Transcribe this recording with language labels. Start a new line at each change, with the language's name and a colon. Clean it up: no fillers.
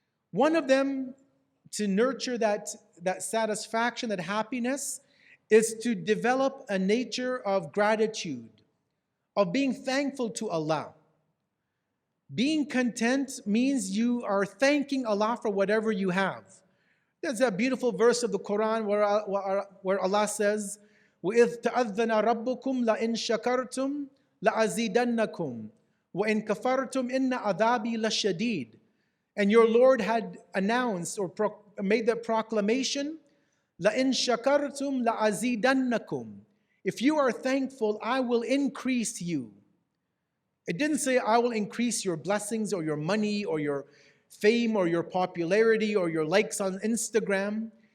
English: One of them, to nurture that satisfaction, that happiness, is to develop a nature of gratitude, of being thankful to Allah. Being content means you are thanking Allah for whatever you have. There's a beautiful verse of the Quran where Allah says,
Arabic: وَإِذْ تَأَذَّنَ رَبُّكُمْ لَإِن شَكَرْتُمْ لَأَزِيدَنَّكُمْ وَإِن كَفَرْتُمْ إِنَّ عَذَابِي لَشَدِيدٌ.
English: And your Lord had announced or made the proclamation,
Arabic: لَإِن شَكَرْتُمْ لَأَزِيدَنَّكُمْ.
English: If you are thankful, I will increase you. It didn't say I will increase your blessings or your money or your fame or your popularity or your likes on Instagram.